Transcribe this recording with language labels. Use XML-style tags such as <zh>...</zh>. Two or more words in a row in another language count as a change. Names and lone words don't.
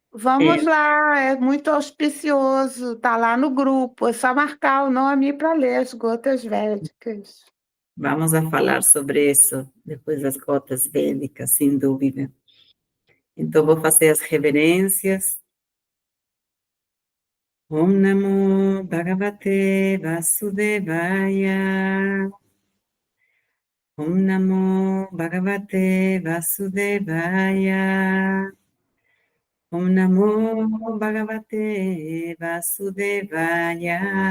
<pt>Vamos lá, é muito auspicioso, tá lá no grupo, é só marcar o nome para ler as gotas védicas. Vamos a falar sobre isso depois das gotas védicas, sem dúvida. Então, vou fazer as reverências.</pt> <sa>ओं नमो भगवते वासुदेवाय. ओं नमो भगवते वासुदेवाय. ओं नमो भगवते वासुदेवाय.</sa>